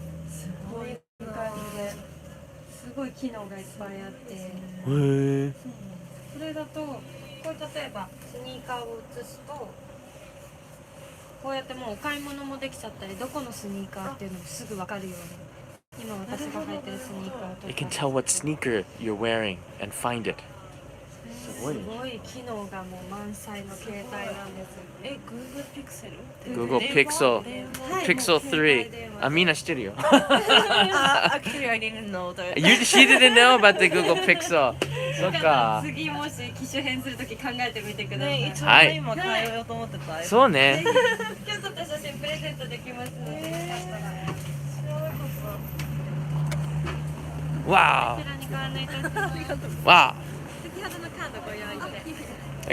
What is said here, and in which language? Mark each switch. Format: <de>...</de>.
<ja>すごい感じで、すごい機能がいっぱいあって。へえ。これだと、こう例えばスニーカーを写すと、こうやってもうお買い物もできちゃったり、どこのスニーカーっていうのもすぐわかるように。今私が履いてるスニーカーとか。</ja> <en>It can tell what sneaker you're wearing and find it.</en> <ja>すごい機能がもう満載の携帯なんです。え、Google Pixel? Google Pixel はい Pixel もう携帯電 3. 話あ、みんな知ってるよ。</ja> <en>Actually, I didn't know that. She didn't know about the Google Pixel.</en> <ja>そっか。次もし機種変するとき考えてみてください。ね、一応はい今変えようと思ってた。そうね。今日撮った写真プレゼントできますので、よかったら。わこちらにご案内いたします。お。わ先ほどのカードご用意で。</ja>